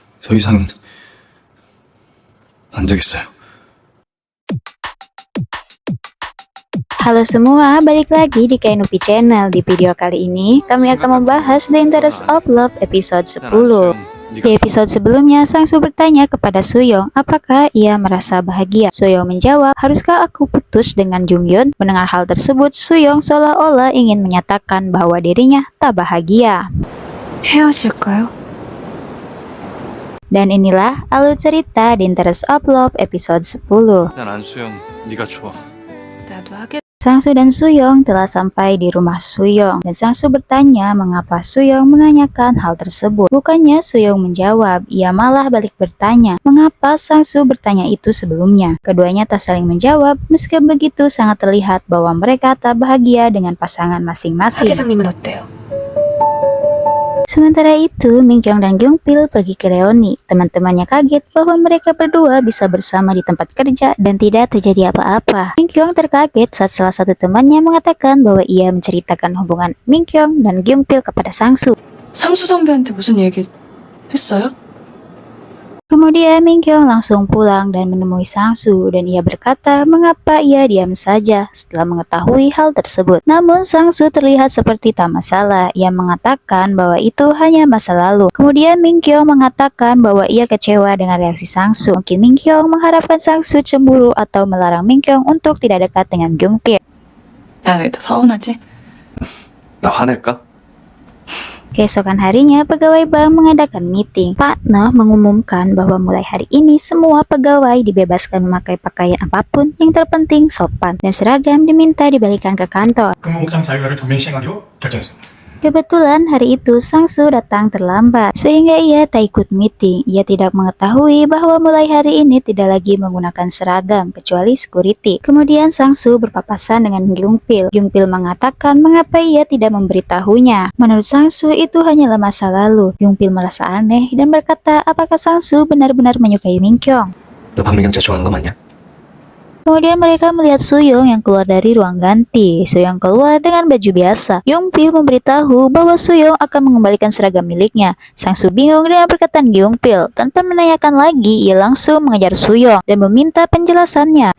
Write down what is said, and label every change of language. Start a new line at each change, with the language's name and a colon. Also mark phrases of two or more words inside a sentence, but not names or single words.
Korean: 더 이상은 안 되겠어요.
Indonesian: Halo semua, balik lagi di Kainupi Channel. Di video kali ini, kami akan membahas The Interest of Love episode 10. Di episode sebelumnya, Sang-soo bertanya kepada Soo-young apakah ia merasa bahagia. Soo-young menjawab, haruskah aku putus dengan Jung-hyun? Mendengar hal tersebut, Soo-young seolah-olah ingin menyatakan bahwa dirinya tak bahagia.
Korean: 헤어질까요?
Indonesian: Dan inilah alur cerita The Interest of Love episode 10.
Korean: 난 안수영, 네가 좋아. 나도 하겠.
Indonesian: Sang-soo dan Soo-young telah sampai di rumah Soo-young dan Sang-soo bertanya mengapa Soo-young menanyakan hal tersebut. Bukannya Soo-young menjawab, ia malah balik bertanya mengapa Sang-soo bertanya itu sebelumnya. Keduanya tak saling menjawab, meski begitu sangat terlihat bahwa mereka tak bahagia dengan pasangan masing-masing.
Korean: 회장님은 어때요?
Indonesian: Sementara itu, Min-kyung dan Gyung-pil pergi ke reuni. Teman-temannya kaget bahwa mereka berdua bisa bersama di tempat kerja dan tidak terjadi apa-apa. Min-kyung terkaget saat salah satu temannya mengatakan bahwa ia menceritakan hubungan Min-kyung dan Gyung-pil kepada Sang-soo.
Korean: 상수 선배한테 무슨 얘기 했어요?
Indonesian: Kemudian Min-kyung langsung pulang dan menemui Sang-soo dan ia berkata mengapa ia diam saja setelah mengetahui hal tersebut. Namun Sang-soo terlihat seperti tak masalah. Ia mengatakan bahwa itu hanya masa lalu. Kemudian Min-kyung mengatakan bahwa ia kecewa dengan reaksi Sang-soo. Mungkin Min-kyung mengharapkan Sang-soo cemburu atau melarang Min-kyung untuk tidak dekat dengan Gyung-pil.
Korean: 나 왜 또 서운하지? 나 화낼까?
Indonesian: Keesokan harinya, pegawai bank mengadakan meeting. Pak Noh mengumumkan bahwa mulai hari ini semua pegawai dibebaskan memakai pakaian apapun, yang terpenting sopan, dan seragam diminta dibalikan ke kantor.
Korean: 근무 복장 자유화를 전면 시행하기로 결정했습니다.
Indonesian: Kebetulan hari itu Sang-soo datang terlambat, sehingga ia tak ikut meeting. Ia tidak mengetahui bahwa mulai hari ini tidak lagi menggunakan seragam, kecuali security. Kemudian Sang-soo berpapasan dengan Gyung-pil. Gyung-pil mengatakan mengapa ia tidak memberitahunya. Menurut Sang-soo itu hanyalah masa lalu. Gyung-pil merasa aneh dan berkata apakah Sang-soo benar-benar menyukai Min-kyung.
Korean: 너 박민경 진짜 좋아하는 거 맞냐?
Indonesian: Kemudian mereka melihat Soo-young yang keluar dari ruang ganti. Soo-young keluar dengan baju biasa. Gyung-pil memberitahu bahwa Soo-young akan mengembalikan seragam miliknya. Sang-soo bingung dengan perkataan Gyung-pil. Tanpa menanyakan lagi, ia langsung mengejar Soo-young dan meminta penjelasannya.